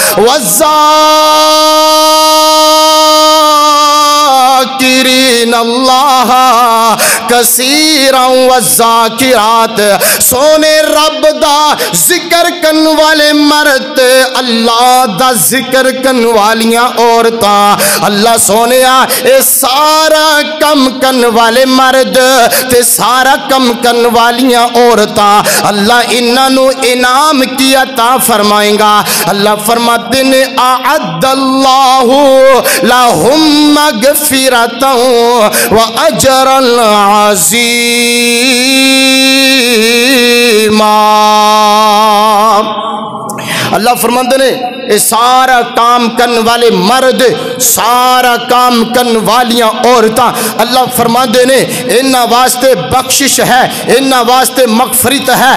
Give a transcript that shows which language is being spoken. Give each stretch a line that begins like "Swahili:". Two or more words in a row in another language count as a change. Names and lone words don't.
Arabic: والذاكرين الله كثيرا والذاكرات,
Punjabi: ਸੋਹਣੇ ਰੱਬ ਦਾ ਜ਼ਿਕਰ ਕਰਨ ਵਾਲੇ ਮਰਦ ਅੱਲ੍ਹਾ ਦਾ ਜ਼ਿਕਰ ਕਰਨ ਵਾਲੀਆਂ ਔਰਤਾਂ, ਅੱਲ੍ਹਾ ਸੋਹਣਿਆ ਏ ਸਾਰਾ ਕੰਮ ਕਰਨ ਵਾਲੇ ਮਰਦ ਤੇ ਸਾਰਾ ਕੰਮ ਕਰਨ ਵਾਲੀਆਂ ਔਰਤਾਂ, ਅੱਲ੍ਹਾ ਇਨ੍ਹਾਂ ਨੂੰ ਇਨਾਮ ਕੀ ਅਤਾ ਫ਼ਰਮਾਏਗਾ। ਅੱਲ੍ਹਾ ਫ਼ਰਮਾਤੇ ਨੇ
Arabic: أعد الله لهم مغفرة وأجرا عظيما.
Punjabi: ਅੱਲ੍ਹਾ ਫ਼ਰਮਾਤੇ ਨੇ ਯੇ ਸਾਰਾ ਕਾਮ ਕਰਨੇ ਵਾਲੇ ਮਰਦ ਸਾਰਾ ਕਾਮ ਕਰਨੇ ਵਾਲੀਆਂ ਔਰਤਾਂ, ਅੱਲ੍ਹਾ ਫ਼ਰਮਾਤੇ ਨੇ ਇਨ੍ਹਾਂ ਵਾਸਤੇ ਬਖ਼ਸ਼ਿਸ਼ ਹੈ ਇਨ੍ਹਾਂ ਵਾਸਤੇ ਮਗ਼ਫ਼ਰਤ ਹੈ।